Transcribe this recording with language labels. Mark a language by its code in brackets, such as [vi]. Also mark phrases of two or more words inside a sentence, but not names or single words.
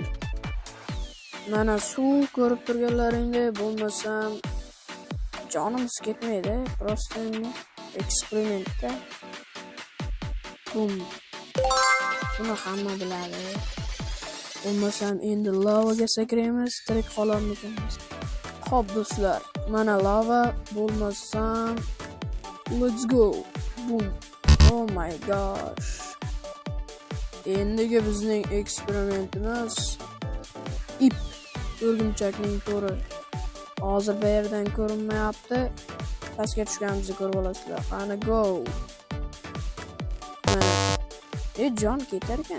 [uz] Mana suv ko'rib turganlaringdek, bo'lmasam jonimiz ketmaydi, prosta endi eksperimentda. Bum. Buni hamma biladi. Bo'lmasam endi lavaga sakraymiz, tirik qolarmikanmiz. Xo'p do'stlar, mana lava, bo'lmasam [en] let's go. [uz] Bum. [en] Oh my gosh. [uz] Endigi bizning eksperimentimiz ip. O'rgimchakning to'ri. Hozir bu yerdan ko'rinmayapti. Pastga tushganimizni ko'rib olasizlar. Qani go. Jon ketar ekan.